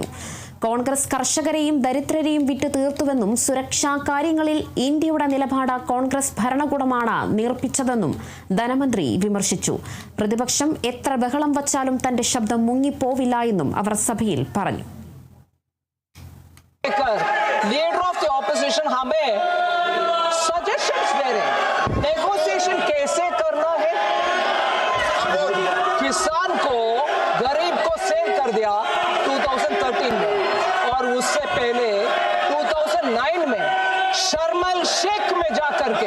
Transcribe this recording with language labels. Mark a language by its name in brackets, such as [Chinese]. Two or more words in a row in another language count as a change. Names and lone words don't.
[Malayalam] കോൺഗ്രസ് കർഷകരെയും ദരിദ്രരെയും വിട്ടു തീർത്തുവെന്നും സുരക്ഷാ കാര്യങ്ങളിൽ ഇന്ത്യയുടെ നിലപാട് കോൺഗ്രസ് ഭരണകൂടമാണ് നേർപ്പിച്ചതെന്നും ധനമന്ത്രി വിമർശിച്ചു. പ്രതിപക്ഷം എത്ര ബഹളം വച്ചാലും തന്റെ ശബ്ദം മുങ്ങിപ്പോവില്ല എന്നും അവർ സഭയിൽ പറഞ്ഞു. [English] Leader of the Opposition [Hindi] हमें सजेशंस दे रहे हैं, नेगोशिएशन कैसे करना है. किसान को गरीब को सेल कर दिया 2013 में और उससे पहले 2009 में शर्म एल शेख में जाकर के